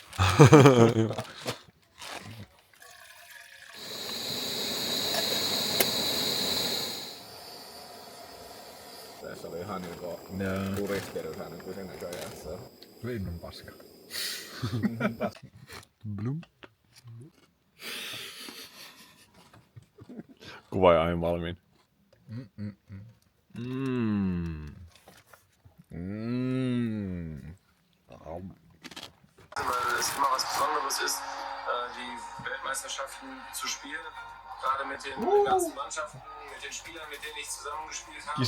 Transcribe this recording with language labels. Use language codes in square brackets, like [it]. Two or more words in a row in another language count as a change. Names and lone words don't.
[fi] Tässä oli ihan niinku turistirysä nykyisin näköjään. Linnun paska. Blum. Kuvaaja aivan valmiin. [de] Weil es immer was Besonderes ist, die Weltmeisterschaften zu spielen. Gerade mit den ganzen Mannschaften, mit den Spielern, mit denen ich zusammengespielt habe.